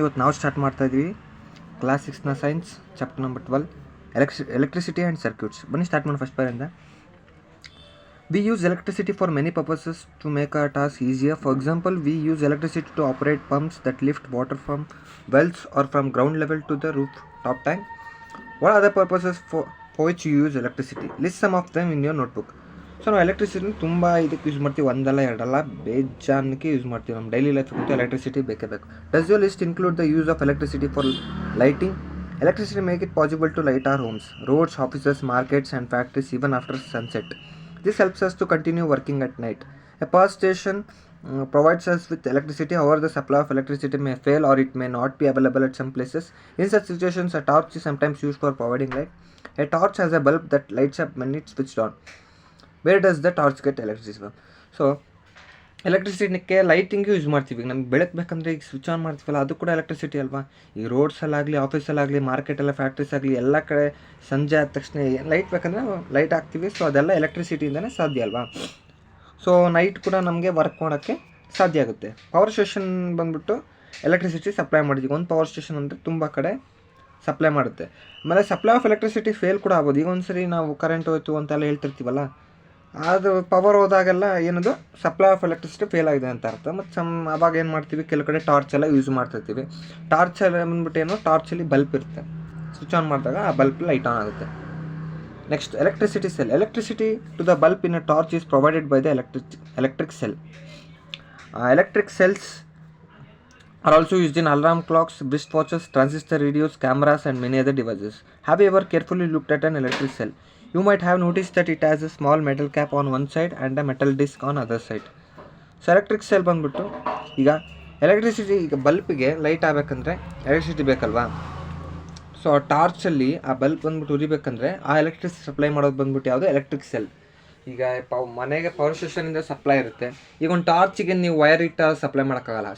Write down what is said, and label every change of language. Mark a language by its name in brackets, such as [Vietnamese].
[Kannada] ಇವತ್ತು ನಾವು ಸ್ಟಾರ್ಟ್ ಮಾಡ್ತಾ ಇದ್ದೀವಿ class 6ನ science chapter number 12 electricity and circuits. ಬನ್ನಿ ಸ್ಟಾರ್ಟ್ ಮಾಡಿ first point. [English] We use electricity for many purposes to make our tasks easier. For example, we use electricity to operate pumps that lift water from wells or from ground level to the rooftop tank. What other purposes for which you use electricity? List some of them in your notebook. [Kannada] So ನಾವು ಎಲೆಕ್ಟ್ರಿಸಿಟಿನ ತುಂಬ ಇದಕ್ಕೆ use ಮಾಡ್ತೀವಿ. ಒಂದಲ್ಲ ಎರಡಲ್ಲ, ಬೇಜಾನಕ್ಕೆ use ಮಾಡ್ತೀವಿ. ನಮ್ಮ daily ಲೈಫ್ಗಂತೂ electricity ಬೇಕೇ ಬೇಕು. [English] Does your list include the use of electricity for lighting? Electricity make it possible to light our homes, roads, offices, markets and factories even after sunset. This helps us to continue working at night. A power station provides us with electricity. However, the supply of electricity may fail or it may not be available at some places. In such situations, a torch is sometimes used for providing light. A torch has a bulb that lights up when it's switched on. Where does the torch get electricity from? [Kannada] So ಎಲೆಕ್ಟ್ರಿಸಿಟಿಗೆ lighting use ಮಾಡ್ತೀವಿ. ನಮ್ಗೆ ಬೆಳಕಬೇಕಂದ್ರೆ ಈಗ switch on ಮಾಡ್ತೀವಲ್ಲ, ಅದು ಕೂಡ electricity ಅಲ್ವಾ. ಈ ರೋಡ್ಸಲ್ಲಾಗಲಿ, ಆಫೀಸಲ್ಲಾಗಲಿ, ಮಾರ್ಕೆಟೆಲ್ಲ, factories ಆಗಲಿ, ಎಲ್ಲ ಕಡೆ ಸಂಜೆ ಆದ ತಕ್ಷಣ ಲೈಟ್ ಬೇಕಂದ್ರೆ ಲೈಟ್ ಹಾಕ್ತೀವಿ. ಸೊ ಅದೆಲ್ಲ ಎಲೆಕ್ಟ್ರಿಸಿಟಿಯಿಂದನೇ ಸಾಧ್ಯ ಅಲ್ವಾ. ಸೊ ನೈಟ್ ಕೂಡ ನಮಗೆ ವರ್ಕ್ ಮಾಡೋಕ್ಕೆ ಸಾಧ್ಯ ಆಗುತ್ತೆ. ಪವರ್ ಸ್ಟೇಷನ್ ಬಂದ್ಬಿಟ್ಟು ಎಲೆಕ್ಟ್ರಿಸಿಟಿ ಸಪ್ಲೈ ಮಾಡಿದ್ದೀವಿ. ಒಂದು ಪವರ್ ಸ್ಟೇಷನ್ ಅಂದರೆ ತುಂಬ ಕಡೆ ಸಪ್ಲೈ ಮಾಡುತ್ತೆ. ಆಮೇಲೆ ಸಪ್ಲೈ ಆಫ್ ಎಲೆಕ್ಟ್ರಿಸಿಟಿ ಫೇಲ್ ಕೂಡ ಆಗ್ಬೋದು. ಈಗ ಒಂದ್ಸರಿ ನಾವು ಕರೆಂಟ್ ಹೋಯ್ತು ಅಂತೆಲ್ಲ ಹೇಳ್ತಿರ್ತೀವಲ್ಲ, ಅದು ಪವರ್ ಹೋದಾಗೆಲ್ಲ ಏನದು ಸಪ್ಲೈ ಆಫ್ ಎಲೆಕ್ಟ್ರಿಸಿಟಿ ಫೇಲ್ ಆಗಿದೆ ಅಂತ ಅರ್ಥ. ಮತ್ತು ಆವಾಗ ಏನು ಮಾಡ್ತೀವಿ, ಕೆಲವು ಕಡೆ ಟಾರ್ಚ್ ಎಲ್ಲ ಯೂಸ್ ಮಾಡ್ತಿರ್ತೀವಿ. ಟಾರ್ಚ್ ಎಲ್ಲ ಬಂದ್ಬಿಟ್ಟು ಏನು, ಟಾರ್ಚಲ್ಲಿ ಬಲ್ಪ್ ಇರುತ್ತೆ. ಸ್ವಿಚ್ ಆನ್ ಮಾಡಿದಾಗ ಆ ಬಲ್ಪ್ ಲೈಟ್ ಆನ್ ಆಗುತ್ತೆ. Next, electricity cell. [English] Electricity to the bulb in a torch is provided by the electric cell. Electric cells are also used in alarm clocks, wrist watches, transistor radios, cameras and many other devices. Have you ever carefully looked at an electric cell? You might have noticed that it has a small metal cap on one side and a metal disc on other side. [Kannada] So electric cell ಬಂದ್ಬಿಟ್ಟು, ಈಗ electricity, ಈಗ ಬಲ್ಪಿಗೆ light ಆಗಬೇಕಂದ್ರೆ electricity ಬೇಕಲ್ವಾ. So ಆ ಟಾರ್ಚಲ್ಲಿ ಆ bulb ಬಂದ್ಬಿಟ್ಟು ಉರಿಬೇಕಂದ್ರೆ ಆ electricity supply ಮಾಡೋದು ಬಂದ್ಬಿಟ್ಟು ಯಾವುದು, ಎಲೆಕ್ಟ್ರಿಕ್ ಸೆಲ್. ಈಗ ಮನೆಗೆ ಪವರ್ ಸ್ಟೇಷನಿಂದ ಸಪ್ಲೈ ಇರುತ್ತೆ. ಈಗ ಒಂದು ಟಾರ್ಚಿಗೆ ನೀವು ವೈರ್ ಇಟ್ಟು ಸಪ್ಲೈ ಮಾಡೋಕ್ಕಾಗಲ್ಲ.